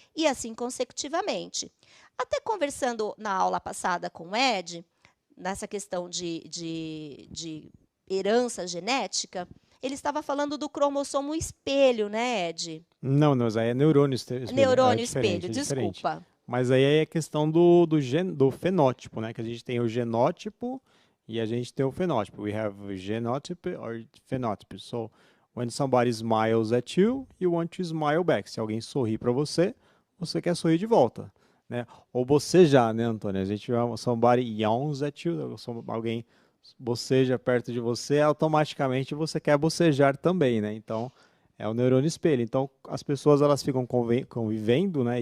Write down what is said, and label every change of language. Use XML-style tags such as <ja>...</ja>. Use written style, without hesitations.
<pt>E assim consecutivamente. Até conversando na aula passada com o Ed, nessa questão de herança genética, ele estava falando do cromossomo espelho, né, Ed? Não, mas aí é neurônio espelho. Neurônio é diferente, espelho, é diferente. desculpa. Mas aí é a questão do fenótipo, né? Que a gente tem o genótipo e a gente tem o fenótipo.</pt> <en>We have genotype or phenotype. So, when somebody smiles at you, you want to smile back.</en> <pt>Se alguém sorri para você, você quer sorrir de volta, né? Ou bocejar, né, Antônio? A gente</pt> <en>somebody yawns at you,</en> <pt>alguém boceja perto de você, automaticamente você quer bocejar também, né? Então, é o neurônio espelho. Então, as pessoas elas ficam convivendo, né?</pt>